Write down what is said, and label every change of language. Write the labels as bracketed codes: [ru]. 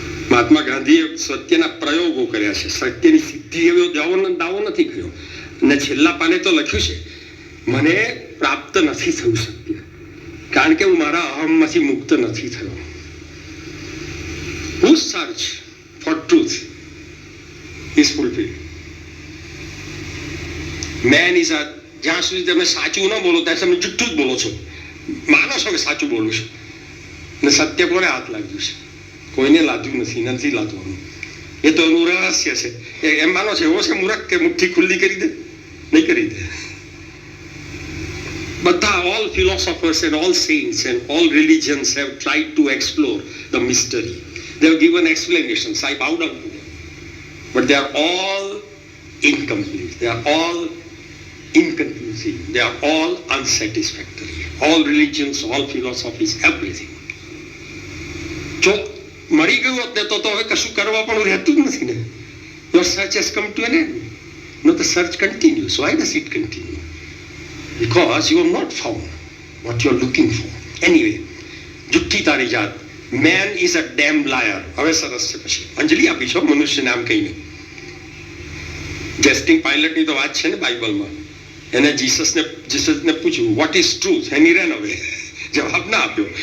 [gu] મહાત્મા ગાંધીએ સત્યના પ્રયોગો કર્યા છે, સત્યની સિદ્ધિ એવો દાવો નથી કર્યો. અને છેલ્લા પાને તો લખ્યું છે મને પ્રાપ્ત નથી થયું સત્ય, કારણ કે હું મારા અહમમાંથી મુક્ત નથી થયો. [en] Whose search for truth is fulfilled? Man is a, [gu] જ્યાં સુધી તમે સાચું ન બોલો ત્યાં તમે જુઠ્ઠું જ બોલો છો, માનો છો કે સાચું બોલું છું. ને સત્ય કોને હાથ લાગ્યું છે? કોઈને લાદ્યું નથી લાદવાનું. એ તો એનું રહસ્ય છે. એમ માનો છે એવો છે મૂર્ખ કે મુઠ્ઠી ખુલ્લી કરી દે? નહીં કરી દે. બધા [en] all philosophers and all saints and all religions have tried to explore the mystery. They have given explanations. I bow down to them. But they are all incomplete. They are all inconclusive. They are all unsatisfactory. All religions, all philosophies, everything. [gu] જો મરી ગયું હોત ને તો હવે કશું કરવા પણ રહેતું જ નથી ને. [en] Your search has come to an end. No, the search continues. Why does it continue? Because you have not found what you are looking for. Anyway, [gu] જુઠ્ઠી તારી જાત. [en] Man is a damn liar. [gu] હવે સરસ છે. પછી અંજલિ આપી છો મનુષ્ય નામ કહીને. જેસ્ટિંગ પાયલટની તો વાત છે ને બાઇબલમાં. એને જીસસને પૂછ્યું [en] what is truth, [gu] એની રેન હવે જવાબ ના આપ્યો.